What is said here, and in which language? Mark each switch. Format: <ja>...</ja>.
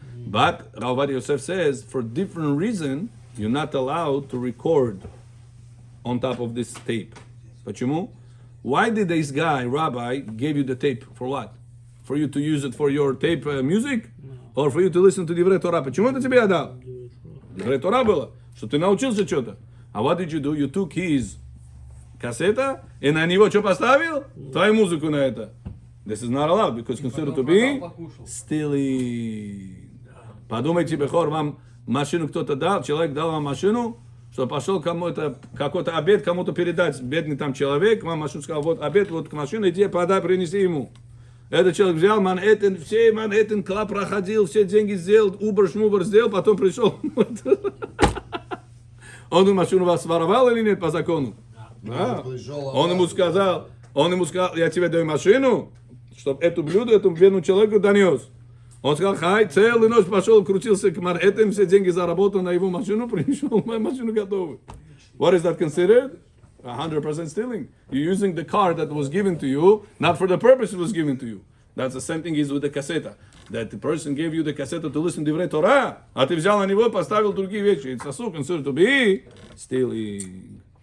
<en>But Rav Yosef says, for different reason, you're not allowed to record on top of this tape.</en> <ru>Почему?</ru> <en>Why did this guy, rabbi, give you the tape? For what? For you to use it for your tape music? Or for you to listen to Divrei Torah?</en> <ru>Почему это тебе дал? Divrei Torah было, что ты научился что-то.</ru> <en>А what did you do? You took his</en> <ru>кассета, и на него что поставил? Твою музыку на это.</ru> <en>This is not allowed, because considered to be stealing.</en> <ru>Подумайте, Бехор, вам машину кто-то дал, человек дал вам машину, что пошел кому-то, какой-то обед кому-то передать, бедный там человек, вам машину сказал, вот обед, вот к машине, иди, подай, принеси ему. Этот человек взял Манхэттен, все Манхэттен Клаб проходил, все деньги сделал, Убер-шмубер сделал, потом пришел. Он машину вас воровал или нет по закону? Да. Он ему сказал, я тебе даю машину, чтобы эту блюдо, этому бедному человеку донес. Он сказал, хай, целую ночь пошел, крутился к Манхэттен, все деньги заработал на его машину, пришел, моя машина готова.</ru> <en>What is that considered? 100% stealing. You're using the car that was given to you, not for the purpose it was given to you. That's the same thing is with the cassette. That the person gave you the cassette to listen to Divrei Torah,</en> <ru>а ты взял на него, поставил другие вещи.</ru> <en>It's also considered to be stealing.</en>